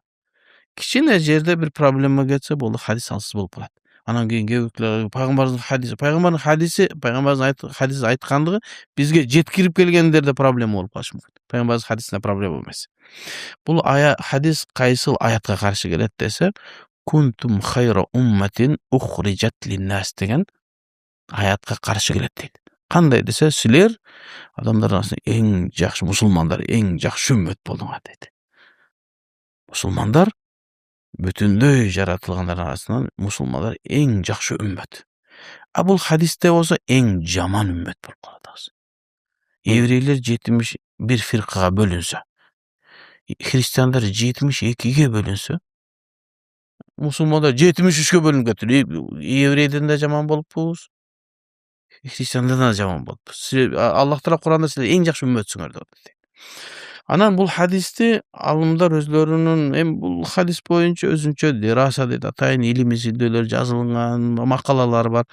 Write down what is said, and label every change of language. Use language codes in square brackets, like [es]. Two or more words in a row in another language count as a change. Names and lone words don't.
[ky] Кичине жерде бир проблема кетсе, бул хадис алсыз болуп калат. Анан кийин пайгамбардын хадиси айткандыгы бизге жеткирип келгендерде проблема болуп калышы мүмкүн. Пайгамбардын хадисинде проблема эмес. Бул хадис кайсыл аятка каршы келет десе, [ar] كنتم خير أمة أخرجت للناس [ky] деген аятка каршы келет дейт. Кандай десе, силер адамдар арасында эң жакшы мусулмандар, эң жакшы үммөт болуңар дейт. Мусулмандар бүтүндөй жаратылгандар арасынан мусулмандар эң жакшы үммөт. Бул хадисте болсо эң жаман үммөт болуп калат. Еврейлер 71 фиркага бөлүнсө, христиандар 72ге бөлүнсө, musulmanдар 73'kө bölünүp кетти. Еврейден да жаман болуппуз, христиандардан да жаман болуппуз. Аллах Таала Куранда силер эң жакшы үммөтсүңөр деп атты. Анан бул хадисти алымдар өзлөрүнүн бул хадис боюнча өзүнчө дираса дейт, атайын илимий изилдөөлөр жазылган, макалалар бар.